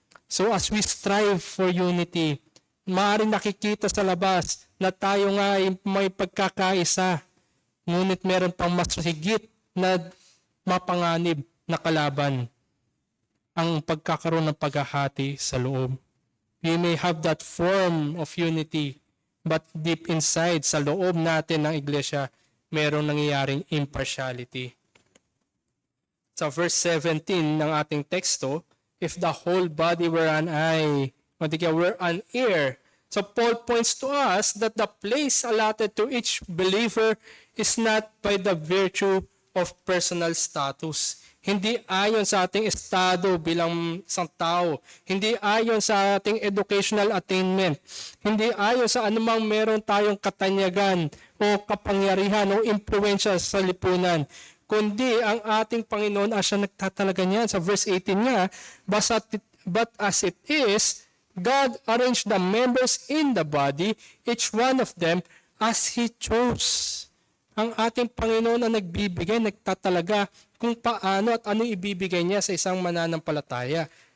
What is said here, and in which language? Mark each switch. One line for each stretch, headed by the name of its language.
English: So as we strive for unity,
Filipino: maaaring nakikita sa labas na tayo nga ay may pagkakaisa, ngunit meron pang mas higit na mapanganib na kalaban, ang pagkakaroon ng paghahati sa loob.
English: We may have that form of unity, but deep inside,
Filipino: sa loob natin ng iglesia, merong nangyayaring impartiality. Sa verse 17 ng ating teksto,
English: if the whole body were an eye,
Filipino: o di kaya
English: were an ear. So Paul points to us that the place allotted to each believer is not by the virtue of personal status.
Filipino: Hindi ayon sa ating estado bilang isang tao. Hindi ayon sa ating educational attainment. Hindi ayon sa anumang meron tayong katanyagan o kapangyarihan o impluensya sa lipunan. Kundi ang ating Panginoon siya nagtatalaga niyan. Sa verse 18 nga,
English: but as it is, God arranged the members in the body, each one of them, as He chose.
Filipino: Ang ating Panginoon ang nagbibigay, nagtatalaga kung paano at anong ibibigay niya sa isang mananampalataya.